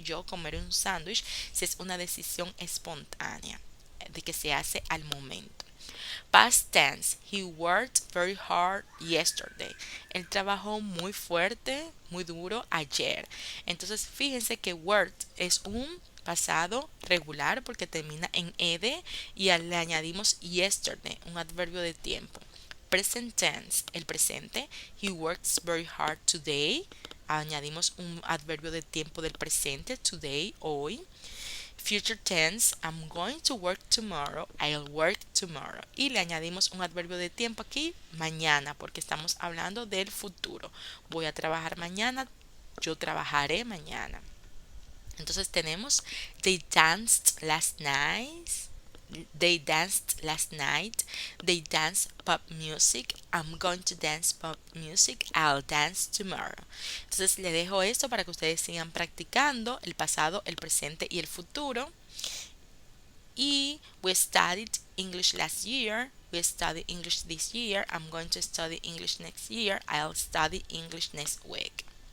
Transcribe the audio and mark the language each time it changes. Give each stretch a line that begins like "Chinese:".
Spanish: Yo comeré un sándwich si es una decisión espontánea de que se hace al momento.
English: Past tense. He worked very hard yesterday.
Spanish: Él trabajó muy fuerte, muy duro ayer. Entonces, fíjense que worked es un pasado regular porque termina en ed y le añadimos yesterday, un adverbio de tiempo.
English: Present tense,
Spanish: el presente.
English: He works very hard today.
Spanish: Añadimos un adverbio de tiempo del presente, today, hoy.
English: Future tense, I'm going to work tomorrow, I'll work tomorrow.
Spanish: Y le añadimos un adverbio de tiempo aquí, mañana, porque estamos hablando del futuro. Voy a trabajar mañana, yo trabajaré mañana. Entonces tenemos
English: they danced last night. They danced last night. They danced pop music. I'm going to dance pop music. I'll dance tomorrow.
Spanish: Entonces le dejo esto para que ustedes sigan practicando el pasado, el presente y el futuro.
English: Y we studied English last year. We studied English this year. I'm going to study English next year. I'll study English next week.